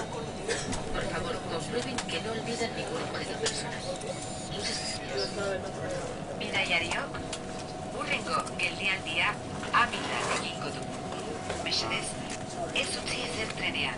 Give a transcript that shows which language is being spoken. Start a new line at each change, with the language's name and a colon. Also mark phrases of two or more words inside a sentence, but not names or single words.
Spanish: Por favor, comprueben que no olviden ningún objeto personal.
Basque: Bidaiariok, hurrengo geldialdia Amilan egingo du. Mesedez, ez utzi ezer trenean.